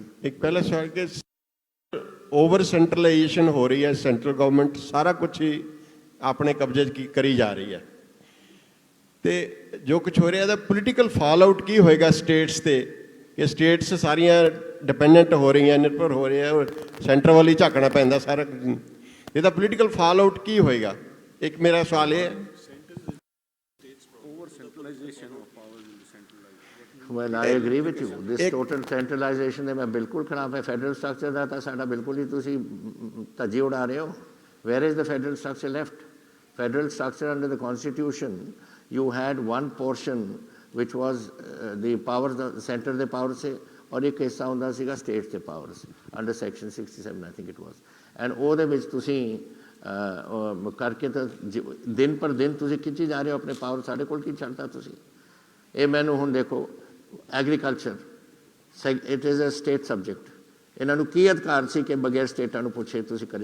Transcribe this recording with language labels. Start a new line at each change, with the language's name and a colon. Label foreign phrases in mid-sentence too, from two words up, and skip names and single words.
Punjabi: ਏਕ ਪਹਿਲਾ ਸਵਾਲ ਕਿ
English: over centralization
Punjabi: ਹੋ ਰਹੀ ਹੈ,
English: central government
Punjabi: ਸਾਰਾ ਕੁਛ ਹੀ ਅਪਨੇ ਕਬਜ਼ੇ ਕੀ ਕਰੀ ਜਾ ਰਹੀ ਹੈ, ਤੋ ਜੋ ਕੁਛ ਹੋ ਰਿਹਾ ਹੈ
English: political fall out
Punjabi: ਕੀ ਹੋਏਗਾ ਸਟੇਟਸ ਸੇ, ਕਿ ਸਟੇਟਸ ਸਾਰੀਆਂ ਡਿਪੈਂਡੈਂਟ ਹੋ ਰਹੀ ਹੈਂ, ਨਿਰਭਰ ਹੋ ਰਹੀ ਹੈਂ, ਔਰ ਸੈਂਟਰ ਵਾਲੀ ਝਾਕਣਾ ਪੈਂਦਾ ਸਾਰਾ, ਇਹਦਾ
English: political fall out
Punjabi: ਕੀ ਹੋਏਗਾ.
Hindi: एक मेरा सवाल है.
English: Well, I agree with you. This total centralization
Punjabi: ਦੇ ਮੈਂ ਬਿਲਕੁਲ ਖਿਲਾਫ ਹੈ.
English: federal structure
Punjabi: ਦਾ ਤਾਂ ਸਾਡਾ ਬਿਲਕੁਲ ਹੀ ਤੁਸੀਂ ਧੱਜੀ ਉਡਾ ਰਹੇ ਹੋ.
English: Where is the federal structure left? Federal structure under the constitution, you had one portion which was the powers, the center
Punjabi: ਦੇ ਪਾਵਰ ਸੇ,
Hindi: और एक हिस्सा
Punjabi: ਹੁੰਦਾ ਸੀਗਾ states ਦੇ
English: powers under section 67 I think it was.
Punjabi: And ਉਹਦੇ ਵਿੱਚ ਤੁਸੀਂ ਕਰਕੇ ਤਾਂ ਦਿਨ ਪਰ ਦਿਨ ਤੁਸੀਂ ਖਿੱਚੀ ਜਾ ਰਹੇ ਹੋ ਆਪਣੇ ਪਾਵਰ. ਸਾਡੇ ਕੋਲ ਕੀ ਛੱਡਦਾ ਤੁਸੀਂ? ਇਹ ਮੈਨੂੰ ਹੁਣ ਦੇਖੋ,
English: agriculture it is a state subject.
Punjabi: ਇਹਨਾਂ ਨੂੰ ਕੀ ਅਧਿਕਾਰ ਸੀ ਕਿ ਬਗੈਰ ਸਟੇਟਾਂ ਨੂੰ ਪੁੱਛੇ ਤੁਸੀਂ ਕਰੇ?